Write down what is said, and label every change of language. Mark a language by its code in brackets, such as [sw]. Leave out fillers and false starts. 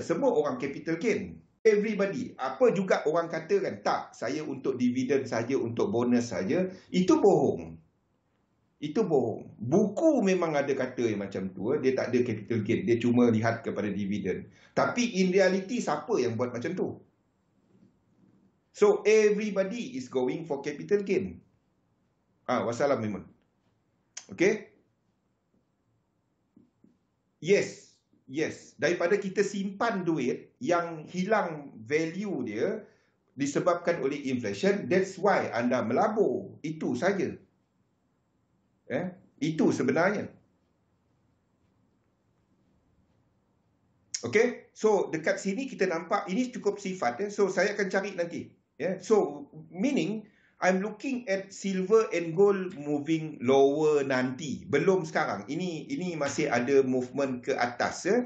[ms] Semua orang capital gain. Everybody. Apa juga orang katakan, tak, saya untuk dividen saja, untuk bonus saja. Itu bohong. Itu bohong. Buku memang ada kata yang macam tu. Dia tak ada capital gain. Dia cuma lihat kepada dividen. Tapi [en] in reality, [ms] siapa yang buat macam tu? [en] So, everybody is going for capital gain. [ms] Wassalam memang. Okay? Yes. Daripada kita simpan duit yang hilang value dia disebabkan oleh inflation, [en] that's why [ms] anda melabur. Itu saja. Itu sebenarnya. Okay, so dekat sini kita nampak ini cukup sifat. So saya akan cari nanti. [en] So meaning I'm looking at silver and gold moving lower nanti. [ms] Belum sekarang. Ini masih ada movement ke atas.